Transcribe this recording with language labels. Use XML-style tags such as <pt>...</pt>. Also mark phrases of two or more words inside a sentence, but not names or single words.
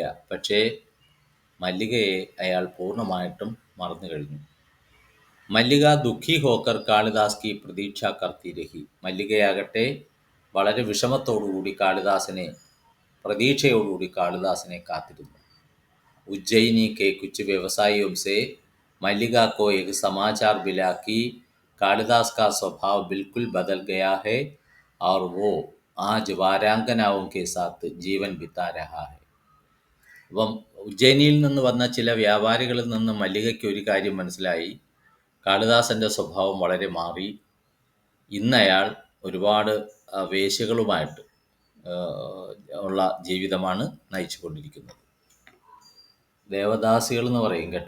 <ml>പക്ഷേ മല്ലികയെ അയാൾ പൂർണ്ണമായിട്ടും മറന്നു കഴിഞ്ഞു.</ml> <hi>मल्लिका दुःखी होकर कालिदास की प्रतीक्षा करती रही.</hi> <ml>മല്ലികയാകട്ടെ വളരെ വിഷമത്തോടുകൂടി പ്രതീക്ഷയോടുകൂടി കാളിദാസനെ കാത്തിരുന്നു.</ml> <hi>उज्जयिनी के कुछ व्यवसायियों से मल्लिका को एक समाचार मिला कि कालिदास का स्वभाव बिल्कुल बदल गया है और वो आज वारांगनाओं के साथ जीवन बिता रहा है.</hi> <ml>അപ്പം ഉജ്ജയിനിയിൽ നിന്ന് വന്ന ചില വ്യാപാരികളിൽ നിന്ന് മല്ലികയ്ക്ക് ഒരു കാര്യം മനസ്സിലായി. കാളിദാസൻ്റെ സ്വഭാവം വളരെ മാറി. ഇന്നയാൾ ഒരുപാട് വേശ്യകളുമായിട്ട് ഉള്ള ജീവിതമാണ് നയിച്ചു കൊണ്ടിരിക്കുന്നത്. ദേവദാസികൾ എന്ന് പറയും കേട്ടോ.</ml>